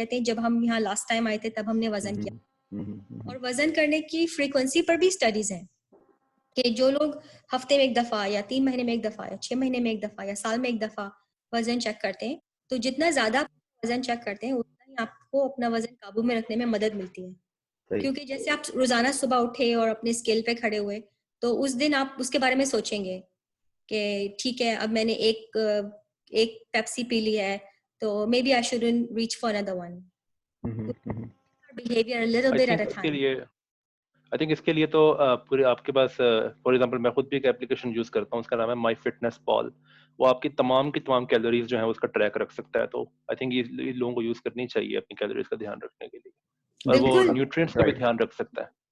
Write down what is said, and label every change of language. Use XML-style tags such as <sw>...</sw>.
<ur>کہتے ہیں جب ہم یہاں لاسٹ ٹائم آئے تھے تب ہم نے وزن کیا. اور وزن کرنے کی فریکوینسی پر بھی اسٹڈیز ہیں کہ جو لوگ ہفتے میں 1 دفعہ یا 3 مہینے میں 1 دفعہ یا 6 مہینے میں 1 دفعہ یا سال میں 1 دفعہ وزن چیک کرتے ہیں, تو جتنا زیادہ وزن چیک کرتے ہیں اتنا ہی آپ کو اپنا وزن قابو میں رکھنے میں مدد ملتی ہے. کیونکہ جیسے آپ روزانہ صبح اٹھے اور اپنے اسکیل پہ کھڑے ہوئے, تو اس دن آپ اس کے بارے میں سوچیں گے کہ ٹھیک ہے اب میں نے ایک پیپسی پی لی ہے, تو</ur> <en>Maybe I shouldn't reach for another one. Behavior a little bit at a time. I think</en> <ur>اس کے لیے تو پورے آپ کے پاس</ur> <en>for example</en> <ur>میں خود بھی ایک اپلیکیشن یوز کرتا ہوں, اس کا نام ہے مائی فٹنس پال. وہ آپ کی تمام کیلوریز جو ہیں اس کا ٹریک رکھ سکتا ہے. تو</ur> <en>I think</en> <ur>یہ لوگوں کو یوز کرنی چاہیے اپنی کیلوریز کا دھیان رکھنے کے لیے, اور وہ نیوٹرینٹس کا بھی دھیان رکھ سکتا ہے.</ur>